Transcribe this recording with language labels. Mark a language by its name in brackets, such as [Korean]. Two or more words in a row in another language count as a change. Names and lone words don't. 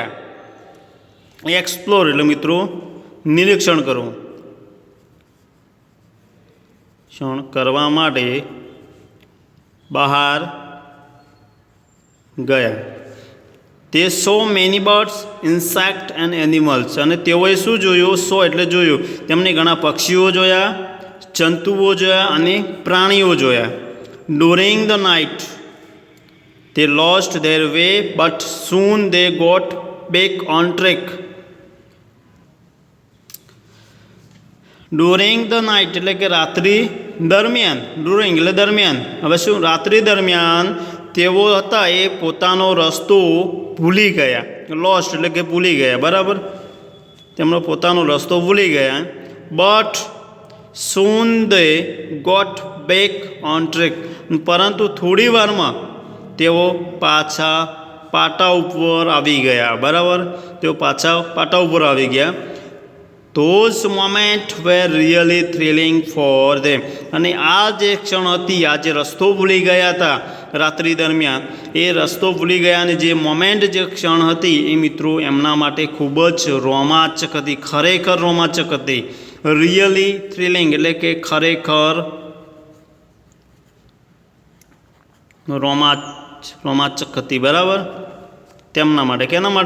[Gujarati] एक्सप्लोर એટલે મિત્રો નિરીક્ષણ કરવું, કરવા માટે બહાર ગયા। [English] They saw many birds, insect and animals, [Gujarati] અને તેઓએ શું જોયું? સો એટલે જોયું, તેમણે ઘણા પક્ષીઓ જોયા, જંતુઓ જોયા અને પ્રાણીઓ જોયા। [English] During the night they lost their way but soon they got back on track. During the night [Gujarati] એટલે કે રાત્રિ દરમિયાન, ડ્યુરિંગ એટલે દરમિયાન, હવે શું? રાત્રિ દરમિયાન તેઓ હતા એ પોતાનો રસ્તો ભૂલી ગયા। લોસ્ટ એટલે કે ભૂલી ગયા બરાબર, તેમનો પોતાનો રસ્તો ભૂલી ગયા। [English] But soon they got back on track, [Gujarati] પરંતુ થોડી વારમાં તેઓ પાછા પાટા ઉપર આવી ગયા બરાબર, તેઓ પાછા પાટા ઉપર આવી ગયા। [English] Those moments were really thrilling for them, [Gujarati] અને આ જે ક્ષણ હતી, આ જે રસ્તો ભૂલી ગયા હતા રાત્રિ દરમિયાન, એ રસ્તો ભૂલી ગયા અને જે મોમેન્ટ, જે ક્ષણ હતી એ મિત્રો એમના માટે ખૂબ જ રોમાંચક હતી, ખરેખર રોમાંચક હતી। [English] Really thrilling [Gujarati] એટલે કે ખરેખર રોમાંચક હતી બરાબર, તેમના માટે, કેના માટે?